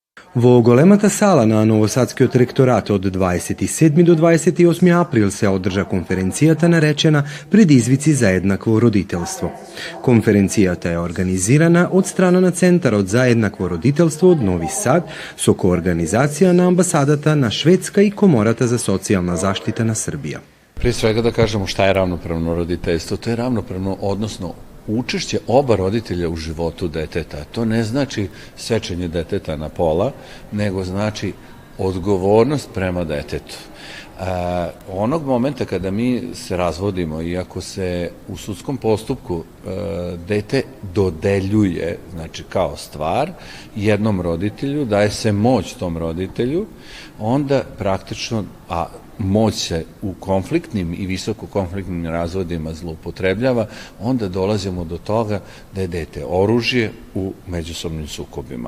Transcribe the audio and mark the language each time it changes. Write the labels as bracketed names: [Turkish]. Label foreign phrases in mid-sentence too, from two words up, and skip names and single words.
[Macedonian] Во големата сала на Новосадскиот ректорат од 27 до 28 април се одржа конференцијата наречена Предизвици за еднакво родителство. Конференцијата е организирана од страна на Центарот за еднакво родителство од Нови Сад со коорганизација на амбасадата на Шведска и Комората за социјална заштита на Србија. [Serbian] Prije svega da kažemo šta je ravnopravno roditeljstvo. To je ravnopravno, odnosno učešće oba roditelja u životu deteta. To ne znači sečenje deteta na pola, nego znači odgovornost prema detetu. Onog momenta kada mi se razvodimo i ako se u sudskom postupku dete dodeljuje, znači kao stvar, jednom roditelju, daje se moć tom roditelju, onda praktično, a moć se u konfliktnim i visoko konfliktnim razvodima zloupotrebljava, onda dolazimo do toga da je dete oružje u međusobnim sukobima.